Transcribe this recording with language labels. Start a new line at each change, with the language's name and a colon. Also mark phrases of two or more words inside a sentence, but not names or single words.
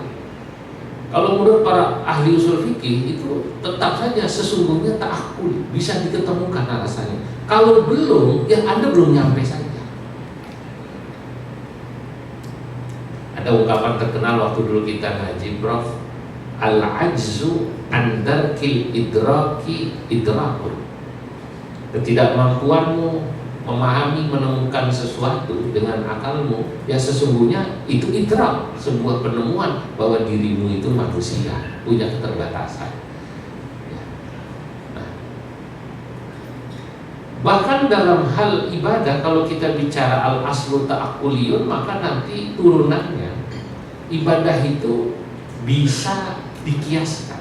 Indonesian: Kalau menurut para ahli usul fikih itu tetap saja sesungguhnya ta'akul, bisa diketemukan alasannya. Kalau belum, ya Anda belum nyampe saja. Ada ungkapan terkenal waktu dulu kita ngaji, Prof,
Arabic: العجز عن درك الإدراك إدراك.
Indonesian: Ketidakmampuanmu memahami, menemukan sesuatu dengan akalmu, ya sesungguhnya itu idrak, sebuah penemuan bahwa dirimu itu manusia, punya keterbatasan. Nah, bahkan dalam hal ibadah, kalau kita bicara
Arabic: الأصل تعقلي,
Indonesian: maka nanti turunannya ibadah itu bisa dikiaskan.